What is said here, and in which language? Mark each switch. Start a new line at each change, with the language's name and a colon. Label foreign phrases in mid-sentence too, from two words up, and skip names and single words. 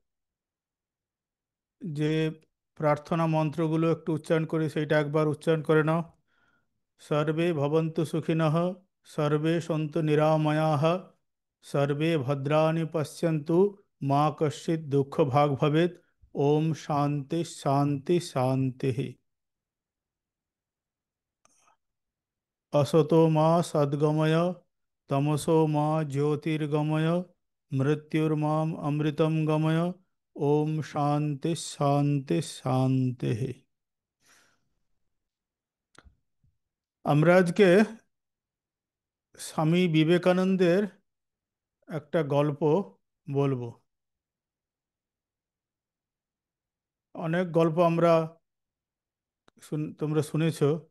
Bangla: যে প্রার্থনা মন্ত্রগুলো একটু উচ্চারণ করি, সেইটা একবার উচ্চারণ করে নাও।
Sanskrit: সর্বে ভবন্তু সুখিনঃ, সর্বে সন্তু নিরাময়াঃ, সর্বে ভদ্রাণি পশ্যন্তু, মা কশ্চিৎ দুঃখ ভাগ ভবেৎ। ওম শান্তি শান্তি শান্তি। असतो मा सद्गमय, तमसो मा ज्योतिर्गमय, मृत्युर्माम अमृतम गमय। ओम शांति शांति शांति।
Bangla: আমরা আজকে স্বামী বিবেকানন্দের একটা গল্প বলবো। অনেক গল্প আমরা তোমরা শুনেছো।